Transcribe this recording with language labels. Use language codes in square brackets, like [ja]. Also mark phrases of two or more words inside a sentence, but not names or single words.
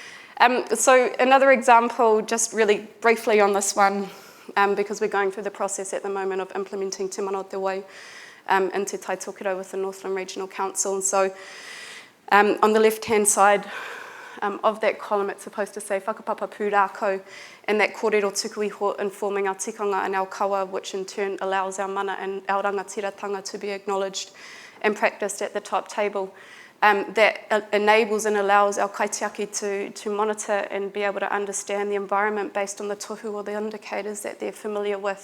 [en] So another example, just really briefly on this one, because we're going through the process at the moment of implementing Te Mana o Te Wai into Tai Tokiro with the Northland Regional Council. And so on the left-hand side of that column, it's supposed to say [mi] whakapapa pūrākau, [en] and that [mi] kōrero tuku iho [en] informing our tikanga and our kawa, which in turn allows our mana and our rangatiratanga to be acknowledged and practiced at the top table. That enables and allows our kaitiaki to monitor and be able to understand the environment based on the tohu or the indicators that they're familiar with.